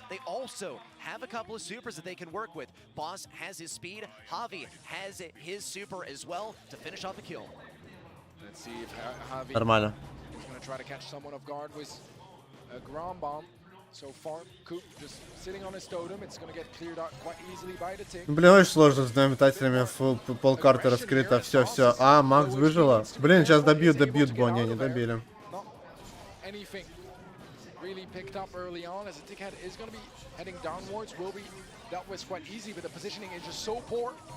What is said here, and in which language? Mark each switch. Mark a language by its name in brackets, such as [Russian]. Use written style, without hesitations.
[English] They also have a couple of supers that they can work with. Boss has his speed, Javi has his super as well to finish off the kill. Let's see if Javi [Russian] Нормально. [English] is going to try to catch someone off guard with a ground bomb. So far, Coupe just sitting on his totem. It's going to get cleared out quite easily by the tick. [Russian] Блин, очень сложно с двумя метателями, полкарты раскрыто, все. А, Макс выжила. Блин, сейчас добьют Бо, не добили. [English] Not anything really picked up early on as the tick head is going to be heading downwards. Will be dealt with quite easy, but the positioning is just so poor.